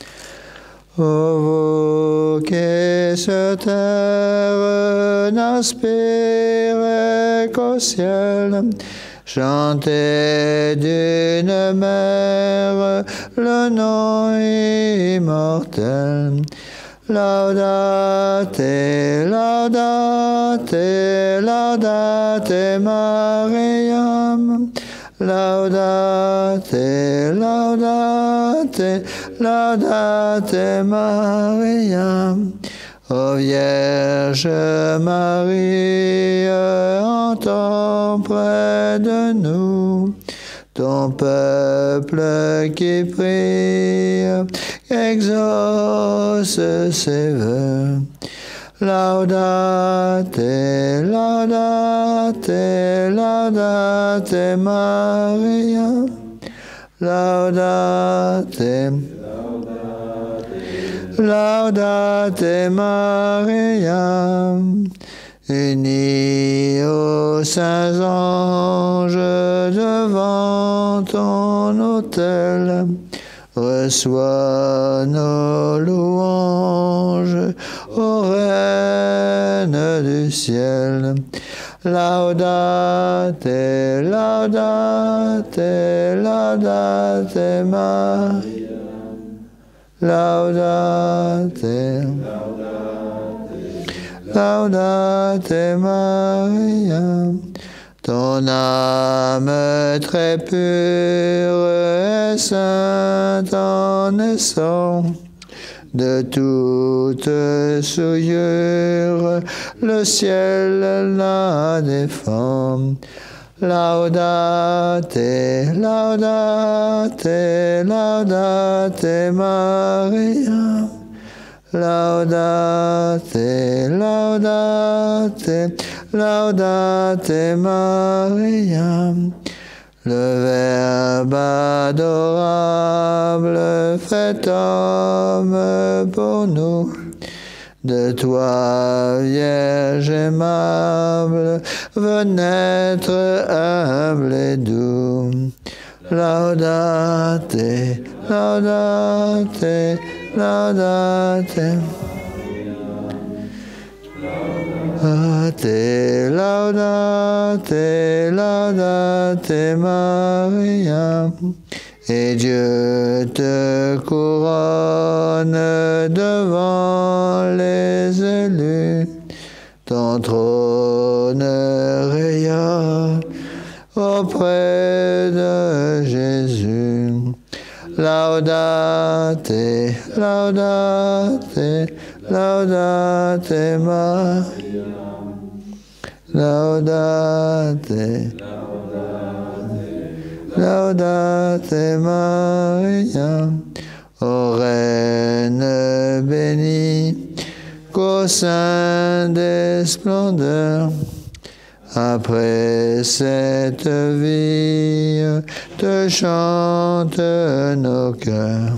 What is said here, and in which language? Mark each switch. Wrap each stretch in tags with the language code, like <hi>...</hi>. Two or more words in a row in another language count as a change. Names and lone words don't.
<fr>Ô vous qui sur terre n'aspirez qu'au ciel, chantez d'une mère le nom immortel.</fr> <la>Laudate, laudate, laudate Mariam. laudate, laudate, laudate Maria.</la> <fr>Ô Vierge Marie, entends près de nous ton peuple qui prie, exauce ses vœux.</fr> <la>Laudate, laudate, laudate Maria. Laudate, laudate Maria.</la> <fr>Unis aux saints anges devant ton autel, reçois nos louanges, ô Reine du ciel.</fr> <la>Laudate, laudate, laudate Maria. Laudate, laudate Maria.</la> <fr>Ton âme très pure et sainte en naissant, de toute souillure, le ciel la défend.</fr> <la>Laudate, laudate, laudate Maria. Laudate, laudate, laudate Maria.</la> <fr>Le Verbe adorable fait homme pour nous. De toi, Vierge aimable, veut naître humble et doux.</fr> <la>Laudate, laudate, laudate. Laudate, laudate, laudate Maria.</la> <fr>Et Dieu te couronne devant les élus. Ton trône rayonne auprès de Jésus.</fr> <la>Laudate, laudate, laudate Maria. Laudate, laudate Maria.</la> <fr>Ô Reine bénie, qu'au sein des splendeurs, après cette vie, te chantent nos cœurs.</fr>